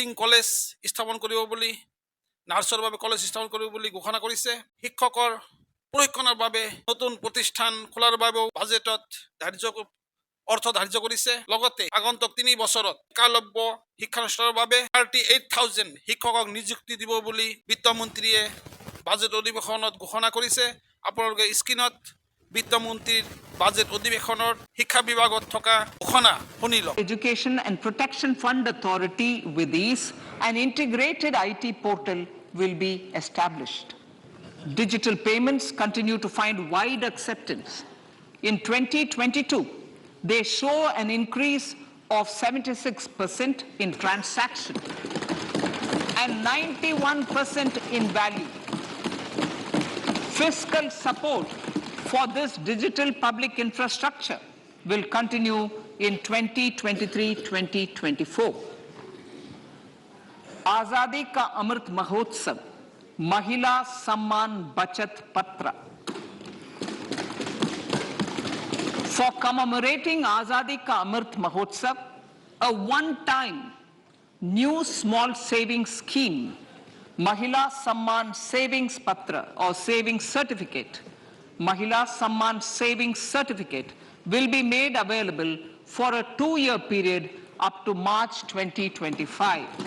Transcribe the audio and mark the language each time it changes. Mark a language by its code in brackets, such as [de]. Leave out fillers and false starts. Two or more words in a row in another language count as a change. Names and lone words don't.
[as] কলেজ স্থাপন কৰিব বুলি নাৰ্ছৰ বাবে কলেজ স্থাপন কৰিব বুলি ঘোষণা কৰিছে শিক্ষকৰ প্ৰশিক্ষণৰ বাবে নতুন প্ৰতিষ্ঠান খোলাৰ বাবেও বাজেটত অৰ্থ ধাৰ্য কৰিছে লগতে আগন্তুক 3 বছৰত একালব্য শিক্ষানুষ্ঠানৰ বাবে 38,000 শিক্ষকক নিযুক্তি দিব বুলি বিত্তমন্ত্ৰীয়ে বাজেট অধিৱেশনত ঘোষণা কৰিছে আপোনালোকে স্ক্ৰীনত বিত্তমন্ত্ৰীৰ বাজেট অধিৱেশনৰ শিক্ষা বিভাগত থকা ঘোষণা শুনি লওক [en] Education and Protection Fund Authority with these an integrated IT portal will be established. Digital payments continue to find wide acceptance. In 2022, they show an increase of 76% in transaction and 91% in value. Fiscal support for this digital public infrastructure will continue in 2023-2024. Azadi ka Amrit Mahotsav, Mahila Samman Bachat Patra. For commemorating Azadi ka Amrit Mahotsav, a one-time new small savings scheme, Mahila Samman Savings Patra or Savings Certificate, Mahila Samman Savings Certificate will be made available for a 2-year period up to March 2025.